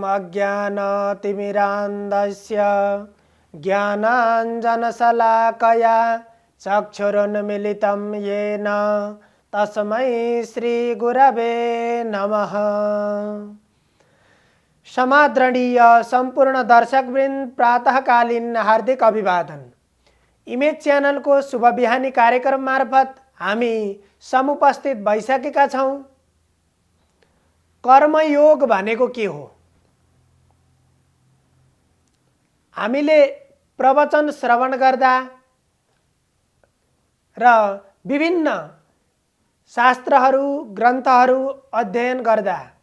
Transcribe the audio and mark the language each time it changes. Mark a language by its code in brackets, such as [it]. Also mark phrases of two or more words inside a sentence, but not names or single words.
[sa] ज्ञानतिमिरान्धस्य ज्ञानाञ्जनशलाकया चक्षुरुन्मीलितं येन तस्मै श्रीगुरवे नमः। [ne] समादरणीय संपूर्ण दर्शकवृन्द, प्रातःकालीन हार्दिक अभिवादन। इमेज च्यानल को शुभ बिहानी कार्यक्रम मार्फत हामी समुपस्थित भइसकेका छौं। कर्मयोग भनेको के हो? हामीले प्रवचन श्रवण गर्दा र विभिन्न शास्त्रहरू ग्रन्थहरू अध्ययन गर्दा